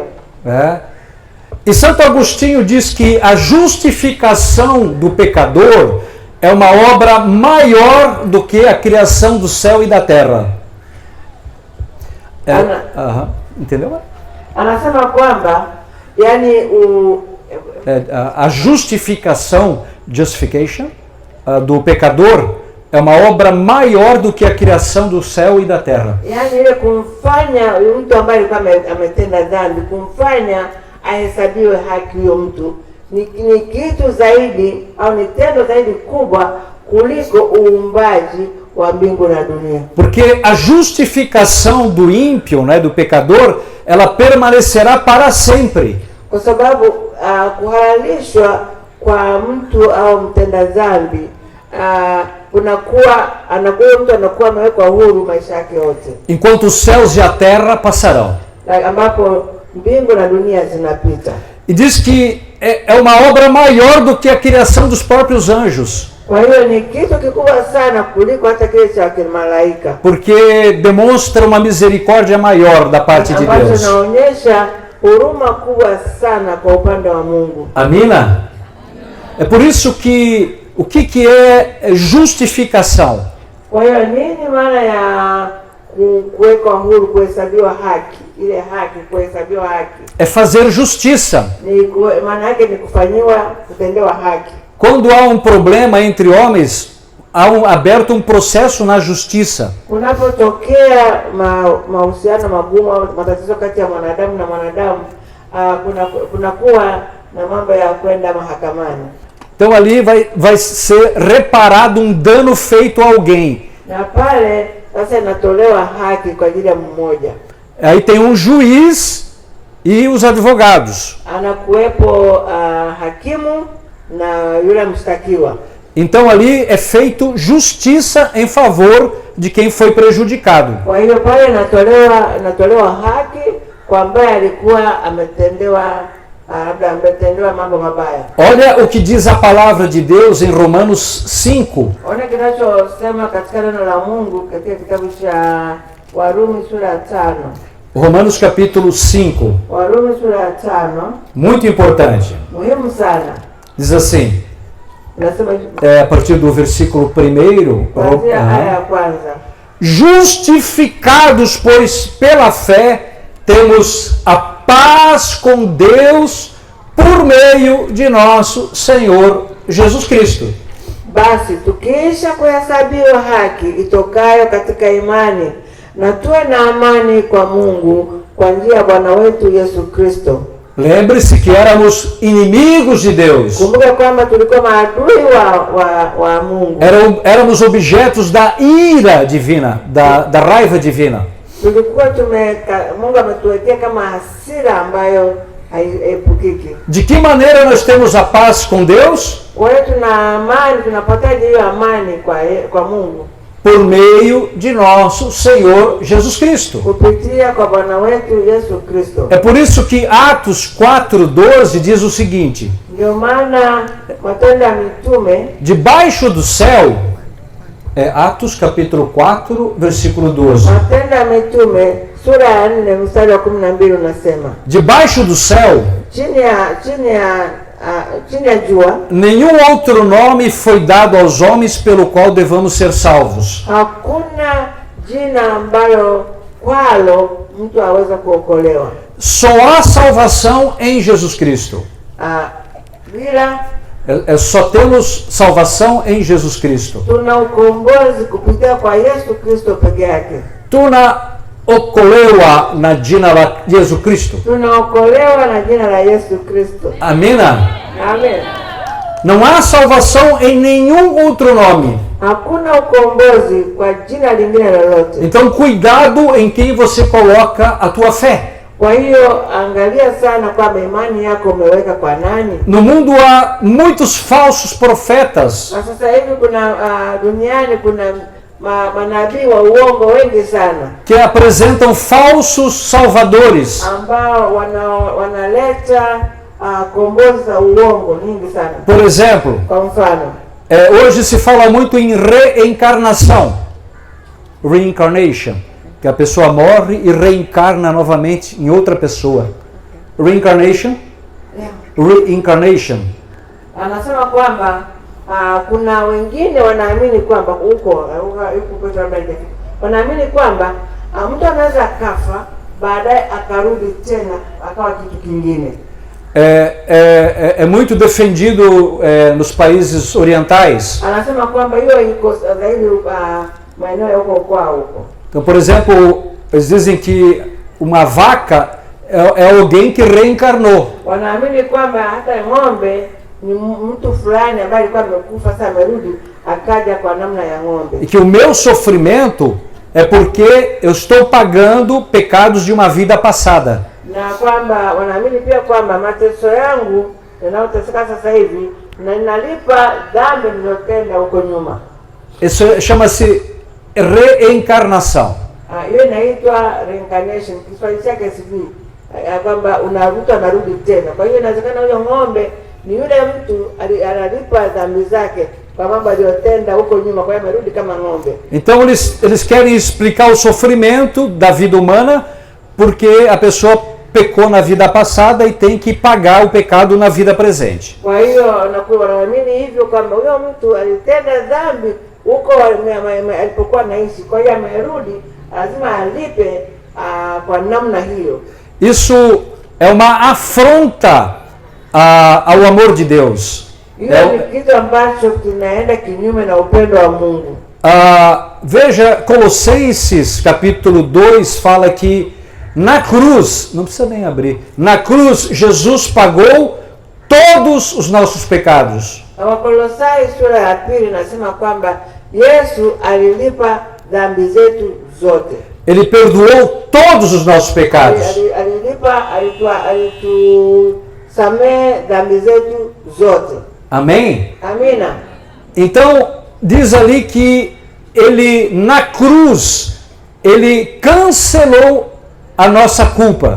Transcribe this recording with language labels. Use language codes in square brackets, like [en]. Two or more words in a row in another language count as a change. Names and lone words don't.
[pt] E Santo Agostinho diz que a justificação do pecador é uma obra maior do que a criação do céu e da terra. Entendeu? [sw] Anasema kwamba yani [pt] a justificação, justification, do pecador é uma obra maior do que a criação do céu e da terra. [sw] Yani ile kumfanya mtu ambaye alikuwa ametenda dhambi, kumfanya ahesabiwe haki huyo mtu ni kitu zaidi au ni tendo zaidi kubwa kuliko uumbaji wa mbingu na dunia. [pt] Porque a justificação do ímpio, né, do pecador, ela permanecerá para sempre. [sw] Kwa sababu kuhalalishwa kwa mtu au mtenda dhambi mtu anakuwa amewekwa huru maisha yake yote, [pt] enquanto os céus e a terra passarão. [sw] Ambapo mbingu na dunia zinapita. [pt] E diz que é uma obra maior do que a criação dos próprios anjos. [sw] Kwa hiyo ni kitu kikubwa sana kuliko hata kile cha malaika. [pt] Porque demonstra uma misericórdia maior da parte de Deus. [sw] Inaonyesha huruma kubwa sana kwa upande wa Mungu. Amina? [pt] É por isso que o que é justificação? [sw] Kwa hiyo nini maana ya kuwekwa huru, kuhesabiwa haki? Ile haki, kuhesabiwa haki [pt] é fazer justiça. [sw] Maana yake ni kutendewa haki. [pt] Quando há problema entre homens, há aberto processo na justiça. [sw] Kunapotokea mahusiano magumu au matatizo kati ya mwanadamu na mwanadamu, kunakuwa na mambo ya kwenda mahakamani. [pt] Então ali vai ser reparado dano feito a alguém. [sw] Na pale sasa inatolewa haki kwa ajili ya mmoja. [pt] Aí tem juiz e os advogados. [sw] Anakuwepo hakimu na yule mshtakiwa. [pt] Então ali é feito justiça em favor de quem foi prejudicado. [sw] Kwa hiyo pale inatolewa haki kwa ambaye alikuwa ametendewa mambo mabaya. [pt] Olha o que diz a palavra de Deus em Romanos 5. [sw] Ona kinachosema katika neno la Mungu katika kitabu cha Warumi sura ya 5. [pt] Romanos capítulo 5. [sw] Warumi sura ya 5. [pt] Muito importante. [sw] Muhimu sana. [pt] Diz assim, a partir do versículo 1, justificados, pois, pela fé, temos a paz com Deus por meio de nosso Senhor Jesus Cristo. [sw] Basi tukiisha kuhesabiwa haki itokayo katika imani, na tuwe na amani kwa Mungu kwa njia ya Bwana wetu Yesu Kristo. [pt] Lembre-se que éramos inimigos de Deus. [sw] Kumbuka kwamba tulikuwa maadui wa Mungu. [pt] Éramos objetos da ira divina, da raiva divina. [sw] Tulikuwa Mungu ametuwekea kama hasira ambayo haiepukiki. [pt] De que maneira nós temos a paz com Deus? [sw] Kwa hiyo tuna amani, tunapataje hiyo amani kwa Mungu? [pt] Por meio de nosso Senhor Jesus Cristo. [sw] Kupitia kwa Bwana wetu Yesu Kristo. [pt] É por isso que Atos 4:12 diz o seguinte: [sw] ndio maana Matendo ya Mitume, [pt] debaixo do céu, Atos capítulo 4, versículo 12. [sw] Matendo ya Mitume sura ya 4 mstari wa 12 unasema, [pt] debaixo do céu, [sw] chini ya jua [pt] nenhum outro nome foi dado aos homens pelo qual devamos ser salvos. [sw] hakuna jina ambalo kwalo mtu aweza kuokolewa. [pt] Só há salvação em Jesus Cristo. [sw] Bila [pt] Só temos salvação em Jesus Cristo. [sw] tuna ukombozi kupitia kwa Yesu Kristo peke yake. Tunaokolewa na jina la Yesu Kristo. Tunaokolewa na jina la Yesu Kristo. Amina? Amen. [pt] Não há salvação em nenhum outro nome. [sw] Hakuna ukombozi kwa jina lingine lolote. [pt] Então, cuidado em quem você coloca a tua fé. [sw] Kwa hiyo angalia sana kwamba imani yako umeweka kwa nani. [pt] No mundo há muitos falsos profetas [sw] Na sasa hivi kuna duniani kuna manabii wa uongo wengi sana [pt] que apresentam falsos salvadores. [sw] ambao wanaleta kombozi za uongo nyingi sana. [pt] Por exemplo, [sw] Kwa mfano, [pt] hoje se fala muito em reencarnação. Reincarnation. Que a pessoa morre e reencarna novamente em outra pessoa. [en] Reincarnation? Reincarnation. [sw] anasema kwamba kuna wengine wanaamini kwamba wanaamini kwamba mtu anaweza akafa baadaye akarudi tena akawa kitu kingine. [pt] É muito defendido nos países orientais. [sw] Anasema kwamba hiyo iko zaidi maeneo ya huko kwao huko. [pt] Então, por exemplo, eles dizem que uma vaca é alguém que reencarnou. [sw] Wanaamini kwamba hata ng'ombe ni mtu fulani ambaye alikuwa amekufa, sasa amerudi akaja kwa namna ya ng'ombe. [pt] E que o meu sofrimento é porque eu estou pagando pecados de uma vida passada. [sw] Na kwamba wanaamini pia kwamba mateso yangu yanayoteseka sasa hivi na ninalipa dhambi nilizotenda huko nyuma. [pt] Isso chama-se reencarnação. [sw] Hiyo inaitwa reincarnation. Kiswahili chake sijui kwamba anarudi tena. Kwa hiyo inawezekana huyo ng'ombe ni yule mtu analipa dhambi zake kwa mambo aliyotenda huko nyuma, kwa hiyo amerudi kama ng'ombe. [pt] Então eles querem explicar o sofrimento da vida humana porque a pessoa pecou na vida passada e tem que pagar o pecado na vida presente. [sw] Kwa hiyo wanaamini hivyo kwamba huyo mtu alitenda dhambi huko alipokuwa anaishi, kwa hiyo amerudi lazima alipe kwa namna hiyo. [pt] Isso é uma afronta ao amor de Deus. [sw] Hiyo ni kitu ambacho kinaenda kinyume na upendo wa Mungu. [pt] Veja, Colossenses capítulo 2 fala que na cruz, não precisa nem abrir, na cruz Jesus pagou todos os nossos pecados. [sw] Wakolosai sura ya 2 nasema kwamba Yesu alilipa dhambi zetu zote. [pt] Ele perdoou todos os nossos pecados. [sw] Alitusamehe dhambi zetu zote. [pt] Amém? [sw] Amina. [pt] Então, diz ali que ele na cruz, ele cancelou a nossa culpa.